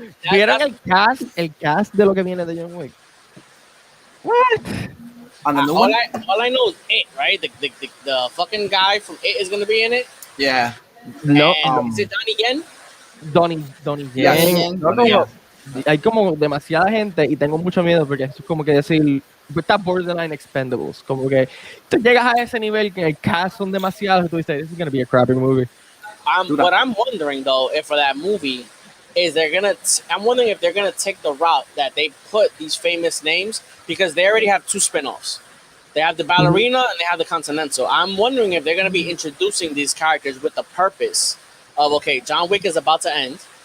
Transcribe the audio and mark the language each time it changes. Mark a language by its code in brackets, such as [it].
[es] ¿Vieron el cast de lo que viene de John Wick? [en] What? All I know is It, right? The fucking guy from It is gonna be in it. Yeah. No. Is it Donnie Yen? Donnie Yen. Yeah. [es] Hay como demasiada gente y tengo mucho miedo porque es como que decir, está borderline expendables. Como que tú llegas a ese nivel que el cast son demasiados y tú dices, [en] this is gonna be a crappy movie. What I'm wondering though, if for that movie, is I'm wondering if they're gonna take the route that they put these famous names because they already have two spin-offs. They have the ballerina and they have the Continental. I'm wondering if they're gonna be introducing these characters with the purpose of okay, John Wick is about to end.